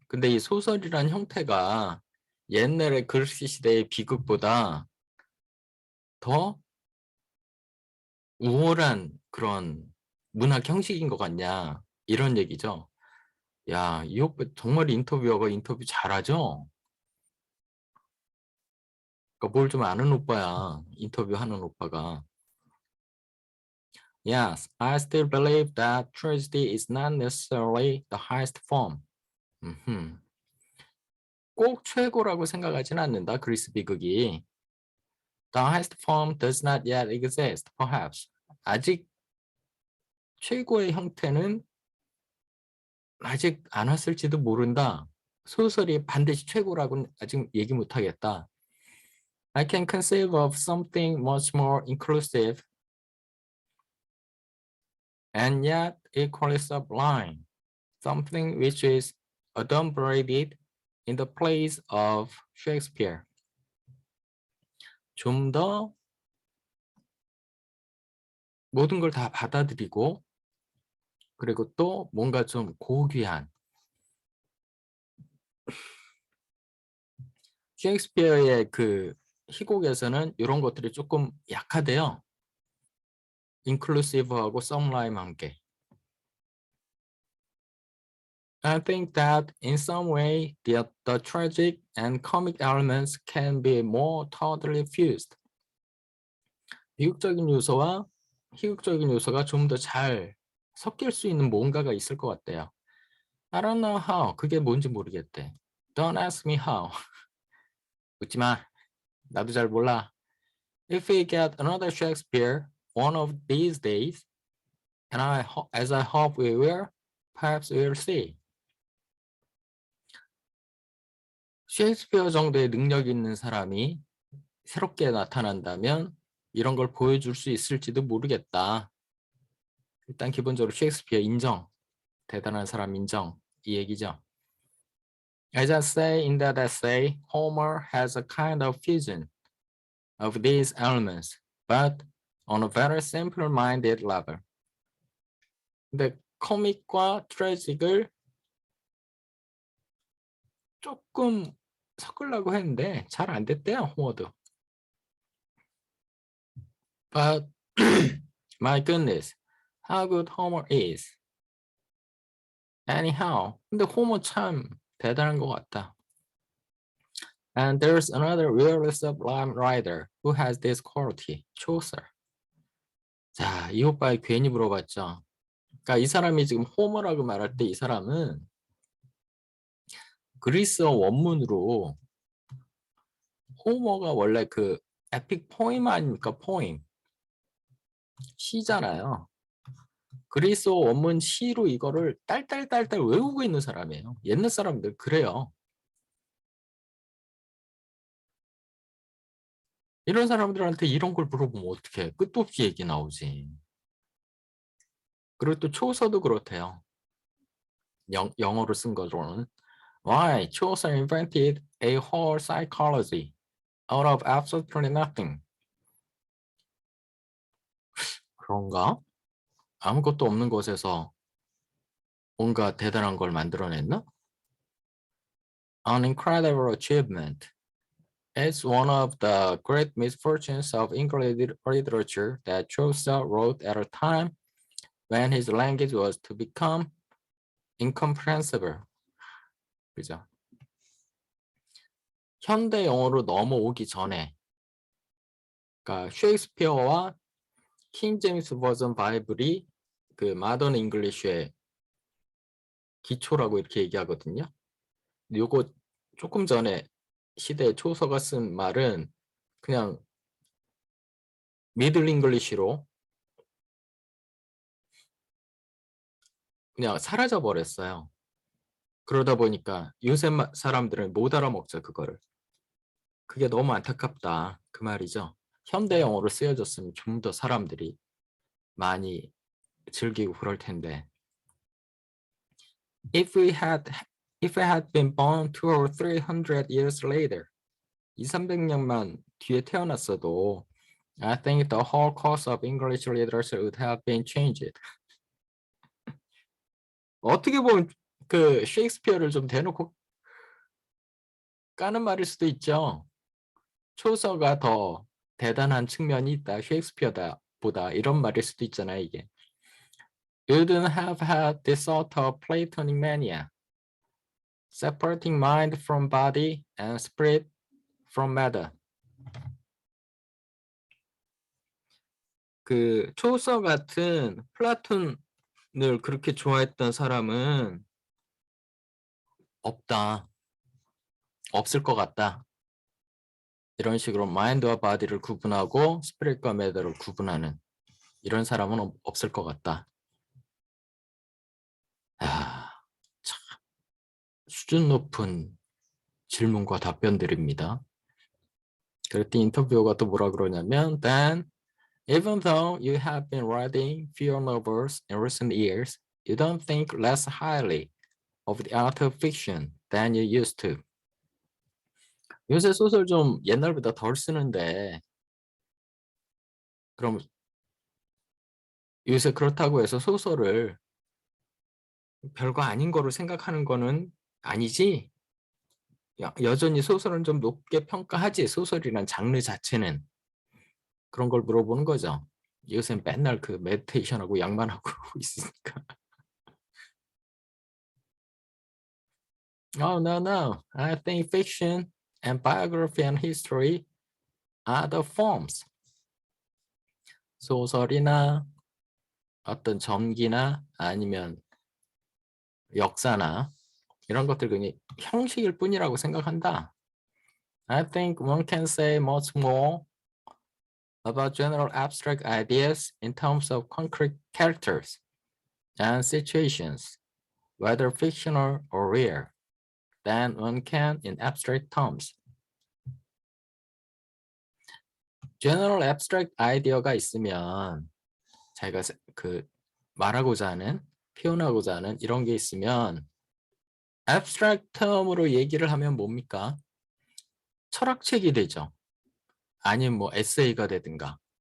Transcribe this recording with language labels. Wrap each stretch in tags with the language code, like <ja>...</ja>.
<ko>근데 이 소설이란 형태가 옛날의 그리스 시대의 비극보다 더 우월한 그런 문학 형식인 것 같냐 이런 얘기죠. 야, 이 오빠 정말 인터뷰어가 인터뷰 잘하죠? 그러니까 뭘 좀 아는 오빠야. 인터뷰하는 오빠가.</ko> <en>Yes, I still believe that tragedy is not necessarily the highest form. 음흠.</en> <ko>꼭 최고라고 생각하지는 않는다. 그리스 비극이.</ko> <en>The highest form does not yet exist, perhaps.</en> <ko>아직 최고의 형태는 아직 안 왔을지도 모른다. 소설이 반드시 최고라고는 아직 얘기 못하겠다.</ko> <en>I can conceive of something much more inclusive and yet equally sublime. Something which is adumbrated in the place of Shakespeare.</en> <ko>좀 더 모든 걸 다 받아들이고 그리고 또 뭔가 좀 고귀한 셰익스피어의 그 희곡에서는 이런 것들이 조금 약하대요. inclusive하고 sublime한 게.</ko> <en>I think that in some way the tragic and comic elements can be more totally fused.</en> <ko>비극적인 요소와 희극적인 요소가 좀 더 잘 섞일 수 있는 뭔가가 있을 것 같대요.</ko> <en>I don't know how.</en> <ko>그게 뭔지 모르겠대.</ko> <en>Don't ask me how.</en> <ko>묻지 마. 나도 잘 몰라.</ko> <en>If we get another Shakespeare one of these days, and as I hope we will, perhaps we'll see.</en> <ko>셰익스피어 정도의 능력 있는 사람이 새롭게 나타난다면 이런 걸 보여줄 수 있을지도 모르겠다. 일단 기본적으로 셰익스피어 인정. 대단한 사람 인정. 이 얘기죠.</ko> <en>As I say in that essay, Homer has a kind of fusion of these elements, but on a very simple-minded level.</en> <ko>근데 코믹과 트래직을 조금 섞으려고 했는데 잘 안 됐대요, 호머도.</ko> <en>But my goodness, how good Homer is.</en> <ko>Anyhow, 근데 호머 참 대단한 것 같다.</ko> <en>And there's another really sublime writer who has this quality, Chaucer.</en> <ko>자, 이 오빠에 괜히 물어봤죠. 그러니까 이 사람이 지금 호머라고 말할 때 이 사람은 그리스어 원문으로 호머가 원래 그 에픽 포임 아닙니까? 포임. 시잖아요. 그리스어 원문 시로 이거를 딸딸딸딸 외우고 있는 사람이에요. 옛날 사람들 그래요. 이런 사람들한테 이런 걸 물어보면 어떡해. 끝도 없이 얘기 나오지. 그리고 또 초서도 그렇대요. 영어로 쓴 거로는. Why?</ko> <en>Chaucer invented a whole psychology out of absolutely nothing.</en> <ko>그런가? 아무것도 없는 곳에서 뭔가 대단한 걸 만들어냈나?</ko> <en>An incredible achievement. It's one of the great misfortunes of English literature that Chaucer wrote at a time when his language was to become incomprehensible.</en> <ko>그죠? 현대 영어로 넘어오기 전에, 그러니까 셰익스피어와 킹 제임스 버전 바이블이 그 마던 잉글리쉬의 기초라고 이렇게 얘기하거든요. 요거 조금 전에 시대 초서가 쓴 말은 그냥 미들 잉글리쉬로 그냥 사라져 버렸어요. 그러다 보니까 요새 사람들은 못 알아먹죠, 그거를. 그게 너무 안타깝다. 그 말이죠. 현대 영어로 쓰여졌으면 좀 더 사람들이 많이 즐기고 그럴 텐데.</ko> <en>If we had been born 200 or 300 years later,</en> <ko>200~300년만 뒤에 태어났어도</ko> <en>I think the whole course of English literature would have been changed.</en> <ko>어떻게 보면 그 셰익스피어를 좀 대놓고 까는 말일 수도 있죠. 초서가 더 대단한 측면이 있다. 셰익스피어보다 이런 말일 수도 있잖아요, 이게.</ko> <en>You wouldn't have had this sort of Platonic mania, separating mind from body and spirit from matter.</en> <ko>그 초서 같은 플라톤을 그렇게 좋아했던 사람은 없다. 없을 것 같다. 이런 식으로 마인드와 바디를 구분하고 스피릿과 매터를 구분하는 이런 사람은 없을 것 같다. 아, 참 수준 높은 질문과 답변들입니다. 그랬더니 인터뷰어가 또 뭐라 그러냐면</ko> <en>Then, even though you have been writing fewer novels in recent years, you don't think less highly of the art of fiction than you used to.</en> <ko>요새 소설 좀 옛날보다 덜 쓰는데 그럼 요새 그렇다고 해서 소설을 별거 아닌 거로 생각하는 거는 아니지? 여전히 소설은 좀 높게 평가하지, 소설이란 장르 자체는. 그런 걸 물어보는 거죠. 요새 맨날 그 메디테이션하고 양만 하고 있으니까.</ko> <en>Oh, no, no. I think fiction and biography and history are the forms.</en> <ko>소설이나 어떤 전기나 아니면 역사나 이런 것들 그냥 형식일 뿐이라고 생각한다.</ko> <en>I think one can say much more about general abstract ideas in terms of concrete characters and situations, whether fictional or real, than one can in abstract terms.</en> <ko>General abstract idea가 있으면 자기가 그 말하고자 하는, 표현하고자 하는 이런 게 있으면 abstract term으로 얘기를 하면 뭡니까? 철학책이 되죠. 아니면 뭐 에세이가 되든가.</ko>